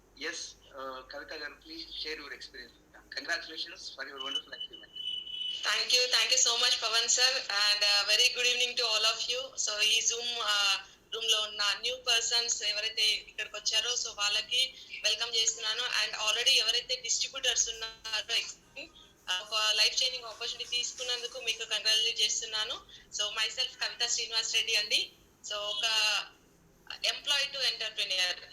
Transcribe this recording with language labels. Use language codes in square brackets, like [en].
[en] Yes Kavitha garu, please share your experience. Congratulations for your wonderful achievement. Thank you so much Pavan sir, and very good evening to all of you. [te] So ఈ Zoom room లో ఉన్న new persons ఎవరైతే ఇక్కడికి వచ్చారో so వాళ్ళకి welcome చేస్తున్నాను. And already ఎవరైతే distributors ఉన్నారో ఒక లైఫ్ చేంజింగ్ ఆపర్చునిటీ తీసుకున్నందుకు మీకు కంగ్రాచులేట్ చేస్తున్నాను. సో మై సెల్ఫ్ కవిత శ్రీనివాస్ రెడ్డి అండి. సో ఒక [en] Employee to entrepreneur.